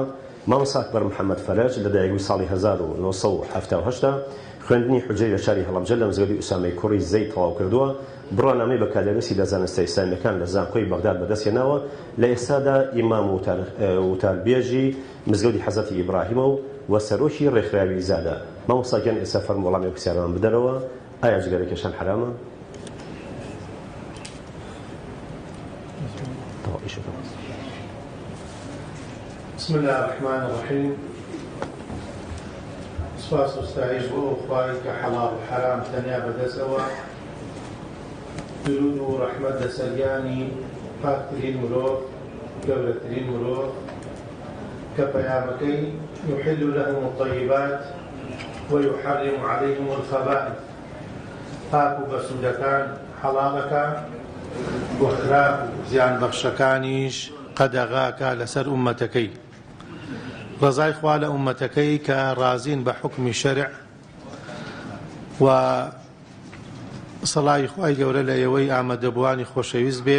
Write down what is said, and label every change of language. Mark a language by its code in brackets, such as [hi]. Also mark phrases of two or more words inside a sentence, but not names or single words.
[ckb] مامۆسا ئەکبەر محەممەد فەرەج لە دایگوی ساڵی 1970 خوێندنی حوجەی لە شاری هەڵەبجە لە مزگەوتی ئوسامەی کوڕی زەید تەواو کردووە. بڕوانامەی بەکاردێنووسی لە زانستە ئیسلامیەکان لە زانکۆی بەغداد بەدەستهێناوە. لە ئێستادا ئیمام وتاربێژی مزگەوتی حەزەتی ئیبراهیمە و سەرۆکی ڕێکخراوی زادە. مامۆستاگیان ئێستا فەرموو وەڵامی پرسیارەوان بدەرەوە ئایا جگەرەکێشان حرامە؟ [ar] بسم الله الرحمن الرحيم. [ckb] سپاس و ستایش بۆ خوای کە حەڵاڵ و حرام تەنیا بەدەستەوە. درود و ڕەحمەت لەسەریانی پاکترین مرۆڤ گەورەترین مرۆڤ کە پەیامەکەی [ar] يحل لهم الطيبات ويحرم عليهم الخبائث [ckb] پاک و بەسوودەکان حەڵاڵەکە و خراپ و زیان بەخشەکانیش قەدەغاکە لەسەر ئومەتەکەی. ڕزای خوا لە ئومەتەکەی کە ڕازین بە حکمی شەرع و سەڵای خوای گەورە لە ئێوەی ئامادەبووانی خۆشەویست بێ.